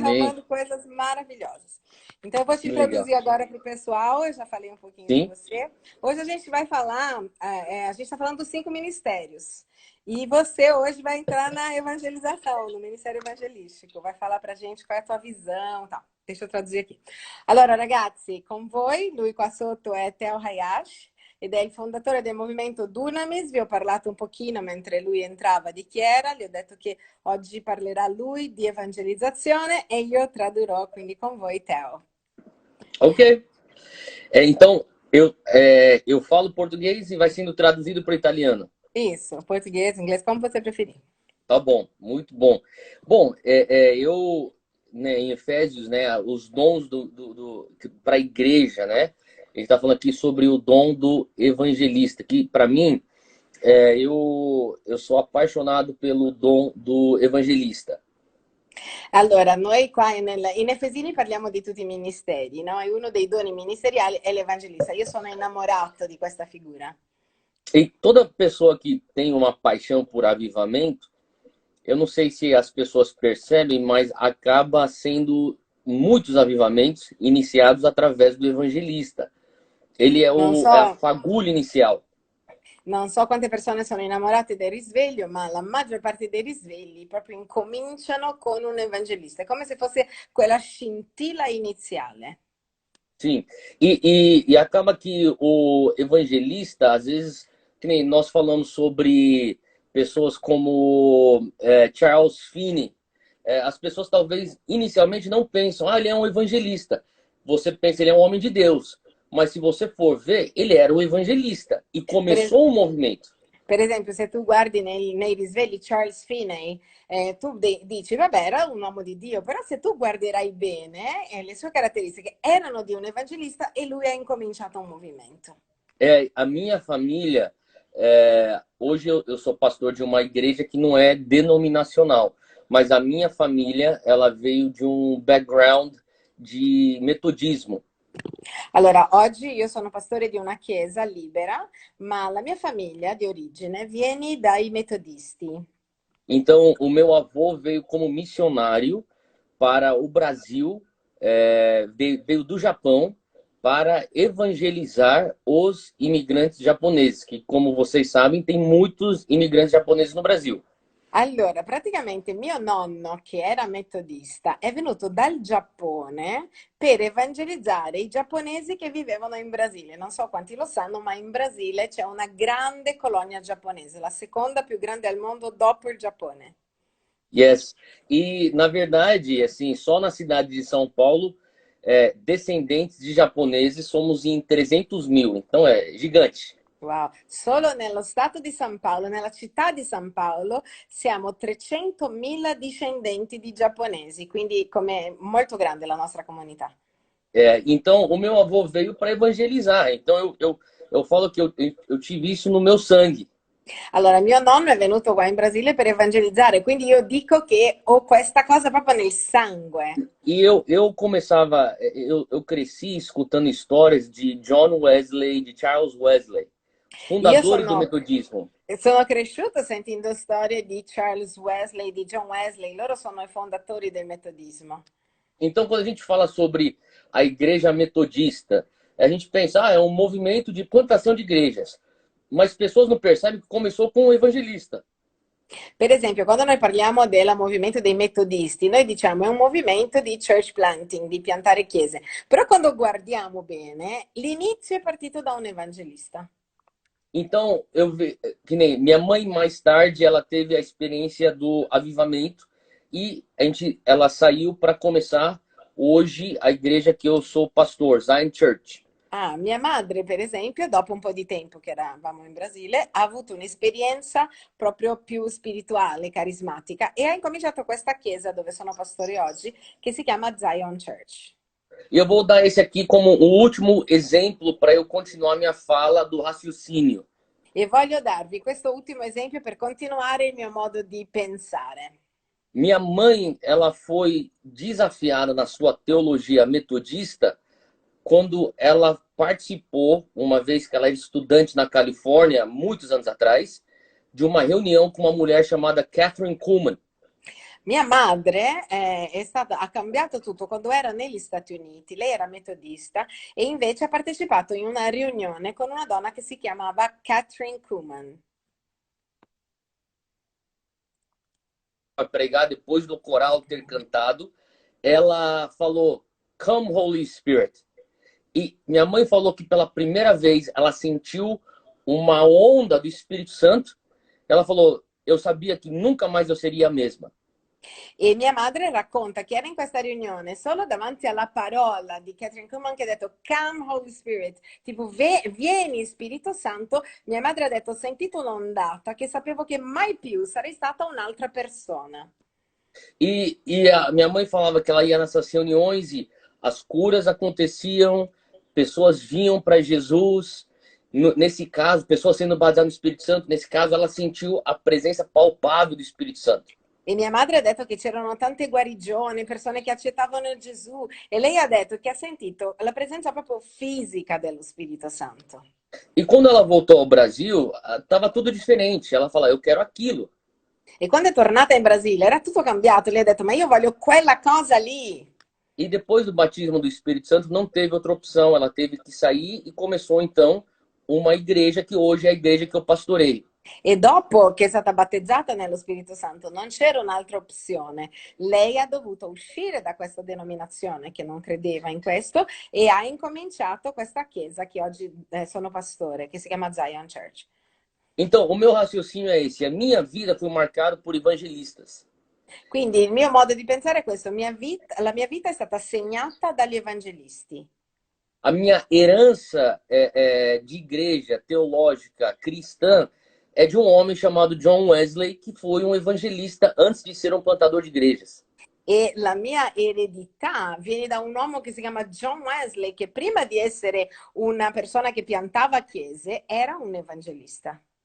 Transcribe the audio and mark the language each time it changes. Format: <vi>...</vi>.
<pt>derramando coisas maravilhosas. Então, eu vou te Que legal. introduzir agora para o pessoal. Eu já falei um pouquinho de Sim, você. Hoje a gente vai falar. A gente está falando dos 5 ministérios. E você hoje vai entrar na evangelização, no Ministério Evangelístico. Vai falar para a gente qual é a tua visão, tal. Deixa eu traduzir aqui.</pt> <it>Allora, ragazzi, con voi, lui qua sotto è Theo Hayashi ed è il fondatore del movimento Dunamis. Vi ho parlato un pochino mentre lui entrava di chi era, gli ho detto che oggi parlerà lui di evangelizzazione e io tradurrò quindi con voi Theo.</it> <pt>ok. Então, eu falo português e vai sendo traduzido para o italiano. Isso, português, inglês, como você preferir. Tá bom, muito bom. Bom, eu, né, em Efésios, né, os dons para a igreja, né? A gente está falando aqui sobre o dom do evangelista, que para mim, eu sou apaixonado pelo dom do evangelista.</pt> <it>Allora, noi qua in Efesini parliamo di tutti i ministeri, no? E uno dei doni ministeriali è l'evangelista. Io sono innamorato di questa figura.</it> <pt>E toda pessoa que tem uma paixão por avivamento, eu não sei se as pessoas percebem, mas acaba sendo muitos avivamentos iniciados através do evangelista. Ele é,</pt> <it>Non</it> <pt>é a</pt> <it>so,</it> <pt>fagulha inicial.</pt> <it>non so quante persone sono innamorate del risveglio, ma la maggior parte dei risvegli proprio incominciano con un evangelista. È come se fosse quella scintilla iniziale.</it> <pt>Sim. E acaba que o evangelista, às vezes, que nem nós falamos sobre pessoas como Charles Finney, as pessoas talvez inicialmente não pensam, ele é um evangelista. Você pensa, ele é um homem de Deus. Mas se você for ver, ele era um evangelista e</pt> <it>Per, es-</it> <pt>começou um movimento.</pt> <it>per esempio, se tu guardi nei risvegli Charles Finney, tu dici, vabbè, era un uomo di Dio, però se tu guarderai bene, le sue caratteristiche erano di un evangelista e lui ha incominciato un movimento.</it> <pt>A minha família, hoje eu sou pastor de uma igreja que não é denominacional, mas a minha família, ela veio de um background de metodismo.</pt> <it>Allora, oggi io sono pastore di una chiesa libera, ma la mia famiglia di origine viene dai metodisti.</it> <pt>Então, o meu avô veio como missionário para o Brasil, veio do Japão para evangelizar os imigrantes japoneses, que, como vocês sabem, tem muitos imigrantes japoneses no Brasil.</pt> <it>Allora, praticamente mio nonno, che era metodista, è venuto dal Giappone per evangelizzare i giapponesi che vivevano in Brasile. Non so quanti lo sanno, ma in Brasile c'è una grande colonia giapponese, la seconda più grande al mondo dopo il Giappone.</it> <en>Yes.</en> <pt>E, na verdade, assim, só na cidade de São Paulo, descendentes de japoneses somos em 300 mil. Então, é gigante.</pt> <it>Wow, solo nello stato di San Paolo, nella città di San Paolo, siamo 300.000 discendenti di giapponesi, quindi come molto grande la nostra comunità.</it> <pt>Então, o meu avô veio para evangelizar. Então, eu falo que eu tive isso no meu sangue.</pt> <it>Allora, mio nonno è venuto qua in Brasile per evangelizzare, quindi io dico che ho questa cosa proprio nel sangue.</it> <pt>E eu começava, eu cresci escutando histórias de John Wesley, de Charles Wesley,</pt> <it>Io</it> <pt>fundadores do metodismo.</pt> <it>sono cresciuta sentendo storie di Charles Wesley, di John Wesley, loro sono i fondatori del metodismo.</it> <pt>Então, quando a gente fala sobre a igreja metodista, a gente pensa, é um movimento de plantação de igrejas. Mas pessoas não percebem que começou com um evangelista.</pt> <it>Per esempio, quando noi parliamo del movimento dei metodisti, noi diciamo è un movimento di</it> <en>church planting,</en> <it>di piantare chiese. Però quando guardiamo bene, l'inizio è partito da un evangelista.</it> <pt>Então, que nem minha mãe mais tarde, ela teve a experiência do avivamento e ela saiu para começar hoje a igreja que eu sou pastor, Zion Church.</pt> <it>Ah, mia madre, per esempio, dopo un po' di tempo che eravamo in Brasile, ha avuto un'esperienza proprio più spirituale, carismatica e ha incominciato questa chiesa dove sono pastore oggi, che si chiama Zion Church.</it> <pt>E eu vou dar esse aqui como o último exemplo para eu continuar minha fala do raciocínio.</pt> <it>E voglio darvi questo ultimo esempio per continuare il mio modo di pensare.</it> <pt>Minha mãe, ela foi desafiada na sua teologia metodista quando ela participou, uma vez que ela era estudante na Califórnia, muitos anos atrás, de uma reunião com uma mulher chamada Catherine Kuhlman.</pt> <it>Mia madre ha cambiato tutto quando era negli Stati Uniti. Lei era metodista e invece ha partecipato in una riunione con una donna che si chiamava Catherine Kuhlman.</it> <pt>Para pregar, depois do coral ter cantado, ela falou,</pt> <en>"Come, Holy Spirit."</en> <pt>E minha mãe falou que pela primeira vez ela sentiu uma onda do Espírito Santo. Ela falou, eu sabia que nunca mais eu seria a mesma.</pt> <it>E mia madre racconta che era in questa riunione solo davanti alla parola di Catherine Kuhlman che ha detto</it> <en>Come Holy Spirit,</en> <it>tipo vieni Spirito Santo, mia madre ha detto ho sentito un'ondata che sapevo che mai più sarei stata un'altra persona.</it> <pt>E a minha mãe falava que ela ia nessas reuniões e as curas aconteciam, pessoas vinham para Jesus. Nesse caso, pessoas sendo batizadas no Espírito Santo, nesse caso, ela sentiu a presença palpável do Espírito Santo.</pt> <it>E mia madre ha detto che c'erano tante guarigioni, persone che accettavano Gesù e lei ha detto che ha sentito la presenza proprio fisica dello Spirito Santo.</it> <pt>E quando ela voltou ao Brasil, estava tudo diferente. Ela falou, eu quero aquilo.</pt> <it>E quando è tornata in Brasile era tutto cambiato, lei ha detto ma io voglio quella cosa lì.</it> <pt>E depois do batismo do Espírito Santo, não teve outra opção. Ela teve que sair e começou, então, uma igreja que hoje é a igreja que eu pastoreio.</pt> <it>E dopo che è stata battezzata nello Spirito Santo non c'era un'altra opzione. Lei ha dovuto uscire da questa denominazione che non credeva in questo e ha incominciato questa chiesa che oggi sono pastore, che si chiama Zion Church.</it> <pt>Então, o meu raciocínio é esse. A minha vida foi marcada por evangelistas.</pt> <it>Quindi il mio modo di pensare è questo, la mia vita è stata segnata dagli evangelisti.</it> <pt>A minha herança de igreja teológica cristã é de um homem chamado John Wesley, que foi um evangelista antes de ser um plantador de igrejas.</pt> <it>E la mia eredità viene da un uomo che si chiama John Wesley, che prima di essere una persona che piantava chiese, era un evangelista.</it>